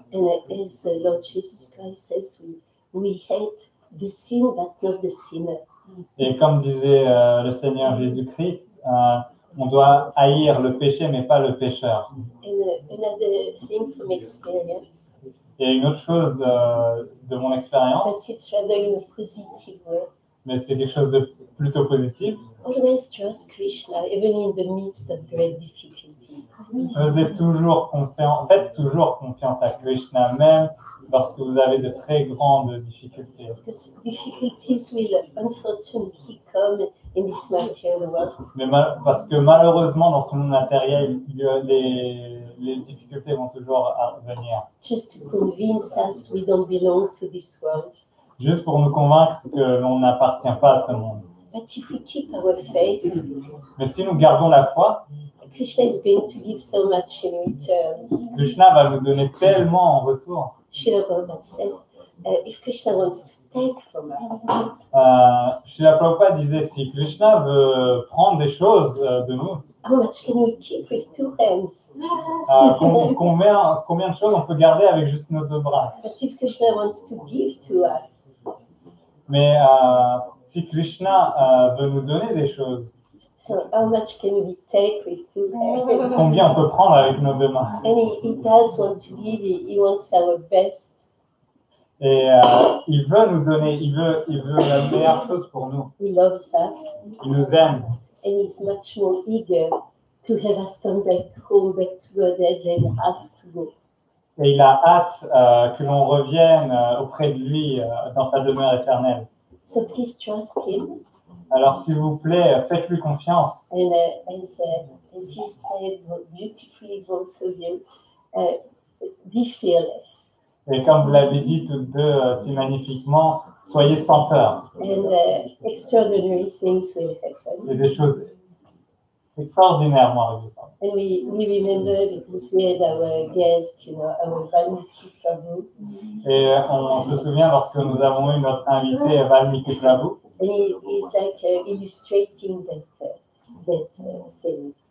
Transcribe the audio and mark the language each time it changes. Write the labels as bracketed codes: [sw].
[en] And as the Lord Jesus Christ says, we hate the sin, but not the sinner. [fr] Et comme disait le Seigneur Jésus-Christ, on doit haïr le péché, mais pas le pécheur. [en] And another thing from experience, [fr] Et une autre chose de mon expérience, [en] but it's rather in a positive way. [fr] mais c'est quelque chose de plutôt positif, [en] Always trust Krishna, even in the midst of great difficulties. [fr] faites toujours confiance à Krishna, même lorsque vous avez de très grandes difficultés. [en] Because difficulties will unfortunately come in this material world. [fr] Mais parce que malheureusement, dans ce monde matériel, les difficultés vont toujours venir. [en] Just to convince us we don't belong to this world. [fr] Juste pour nous convaincre que l'on n'appartient pas à ce monde. [en] But if we keep our faith, [fr] Mais si nous gardons la foi, [en] Krishna is going to give so much in return. [fr] Krishna va nous donner tellement en retour. [en] Srila Prabhupada says, if Krishna wants to take from us, [fr] Srila Prabhupada disait, si Krishna veut prendre des choses de nous, [en] how much can we keep with two hands? [fr] combien de choses on peut garder avec juste nos deux bras? [en] But if Krishna wants to give to us, [fr] Mais si Krishna veut nous donner des choses, [en] so how much can we take with two hands? [fr] combien on peut prendre avec nos deux mains? [en] And he does want to give, he wants our best. [fr] Et il veut nous donner, il veut la meilleure chose pour nous. [en] He loves us, [fr] Il nous aime. [en] and he's much more eager to have us come back home, back to God, than us to go. [fr] Et il a hâte que l'on revienne auprès de lui dans sa demeure éternelle. [en] So please trust him. [fr] Alors s'il vous plaît, faites-lui confiance. [en] And as you said beautifully, both of you, be fearless. [fr] Et comme vous l'avez dit toutes deux si magnifiquement, soyez sans peur. [en] And extraordinary things will happen. [fr] Et des choses extraordinaires vont arriver. [en] And we remember, because we had our guest, our Valmiki Prabhu, [fr] Et on se souvient lorsque nous avons eu notre invité Valmiki Prabhu. [en] and he's like illustrating that thing.